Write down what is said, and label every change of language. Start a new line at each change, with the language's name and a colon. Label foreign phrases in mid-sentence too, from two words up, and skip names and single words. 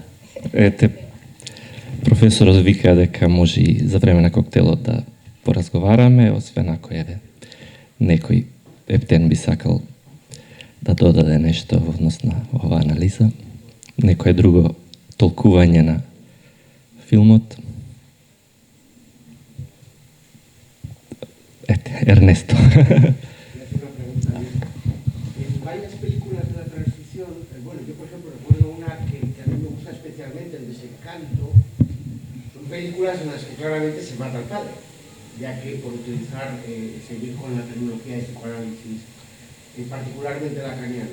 Macedonian: Ете, професорот вика дека може и за време на коктелот да поразговараме, освен ако еве некој ептен би сакал да додаде нешто во однос на оваа анализа, некое друго толкување на филмот. Ете, Ернесто.
Spanish: Películas en las que claramente se mata al padre, ya que por utilizar, seguir con la terminología de psicoanálisis, particularmente lacaniano.